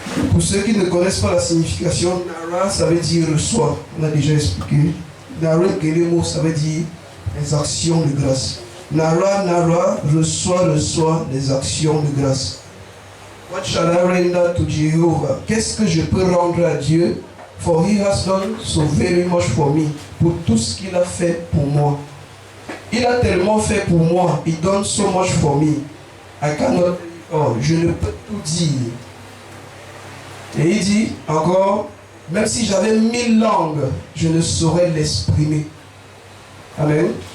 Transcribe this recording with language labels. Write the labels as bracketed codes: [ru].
[fr] Pour ceux qui ne connaissent pas la signification, Nara, ça veut dire reçoit. On a déjà expliqué. Nara Gelemo, ça veut dire les actions de grâce. Nara, reçoit les actions de grâce. [en] What shall I render to Jehovah? [fr] Qu'est-ce que je peux rendre à Dieu? [en] For he has done so very much for me. [fr] Pour tout ce qu'il a fait pour moi. Il a tellement fait pour moi. [en] He done so much for me. I cannot, [fr] je ne peux tout dire. Et il dit encore, même si j'avais 1000 langues, je ne saurais l'exprimer. Amen.